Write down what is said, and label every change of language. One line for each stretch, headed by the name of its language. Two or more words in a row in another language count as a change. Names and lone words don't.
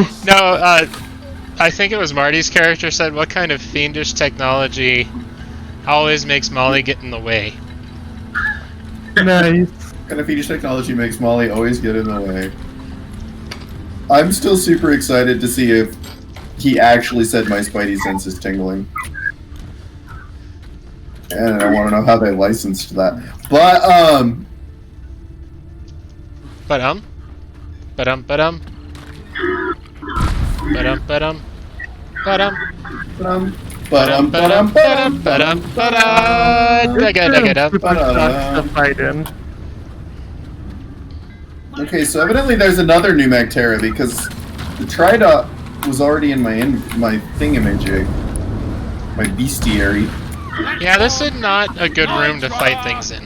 English: No, I think it was Marty's character said, what kind of fiendish technology always makes Molly get in the way? Nice. kind of fiendish technology makes Molly always get in the way? I'm still super excited to see if he actually said my spidey sense is tingling. And I want to know how they licensed that. But, Ba-dum. Ba-dum, ba-dum. Ba-dum, ba-dum. Ba-dum. Ba-dum, ba-dum, ba-dum, ba-dum, ba-dum. Okay, so evidently there's another new Magterra because the Tridot was already in my thingamajig. My bestiary. Yeah, this is not a good room to fight things in.